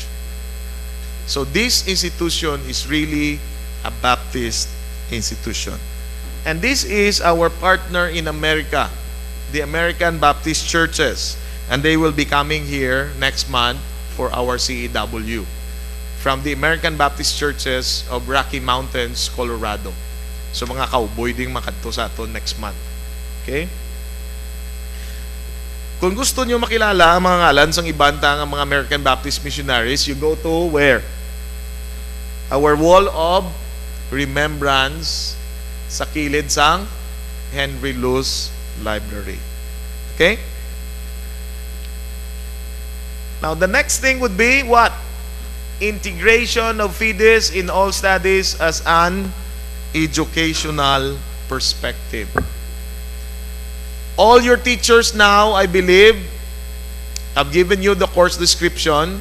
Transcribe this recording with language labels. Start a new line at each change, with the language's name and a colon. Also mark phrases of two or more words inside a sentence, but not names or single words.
English: So this institution is really a Baptist institution. And this is our partner in America, the American Baptist Churches. And they will be coming here next month for our CEW from the American Baptist Churches of Rocky Mountains, Colorado.
Hiligaynon: So mga cowboy ding makadto sa aton
English: next month.
Hiligaynon: Okay? Kung gusto nyo makilala ang mga ngalan sang ibanta ng mga American Baptist missionaries,
English: you go to where? Our wall of remembrance
Hiligaynon: sa kilid sang
English: Henry Luce Library. Okay? Now, the next thing would be what? Integration of Fides in all studies as an educational perspective. All your teachers now, I believe, have given you the course description.